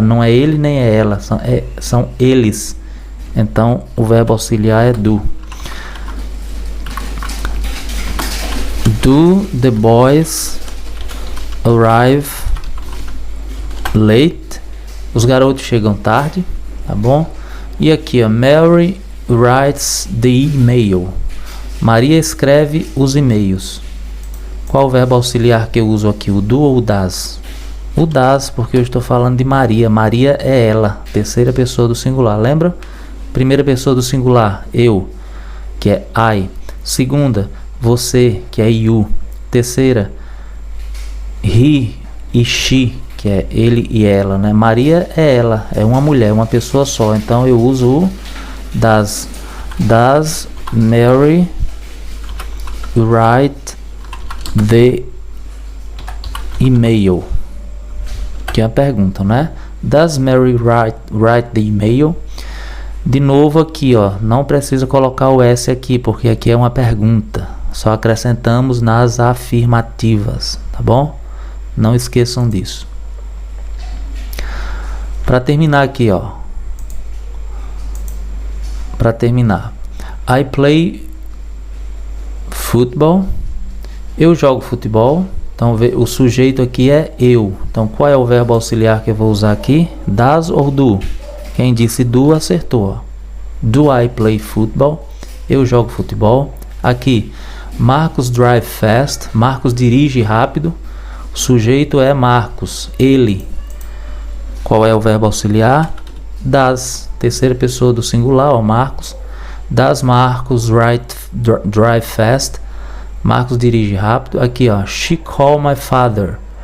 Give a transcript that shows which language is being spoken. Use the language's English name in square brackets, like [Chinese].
[Portuguese] Não é ele nem é ela, são eles. Então o verbo auxiliar é do. [English] Do the boys arrive late? [Portuguese] Os garotos chegam tarde, tá bom? E aqui, ó, [English] Mary writes the email. [Portuguese] Maria escreve os e-mails. Qual o verbo auxiliar que eu uso aqui? O do ou o das? O das, porque eu estou falando de Maria. Maria é ela, terceira pessoa do singular. Lembra? Primeira pessoa do singular, eu, que é I. Segunda, você, que é you. Terceira, he e she, que é ele e ela, né? Maria é ela, é uma mulher, uma pessoa só. Então eu uso o das. [English] Does Mary write the email? [Portuguese] Que é a pergunta, né? [English] Does Mary write the email? [Portuguese] De novo aqui, ó, não precisa colocar o S aqui, porque aqui é uma pergunta. Só acrescentamos nas afirmativas, tá bom? Não esqueçam disso. Para terminar aqui, ó. Para terminar. [English] I play football. [Portuguese] Eu jogo futebol. Então o sujeito aqui é eu. Então qual é o verbo auxiliar que eu vou usar aqui? Does ou do? Quem disse do acertou. [English] Do I play football? [Portuguese] Eu jogo futebol. Aqui, Marcos [English] drive fast. [Portuguese] Marcos dirige rápido. O sujeito é Marcos, ele. Qual é o verbo auxiliar? Does. Terceira pessoa do singular, ó, Marcos. [English] Does Marcos drive fast? [Portuguese] Marcos dirige rápido. Aqui, ó, [English] she call my father.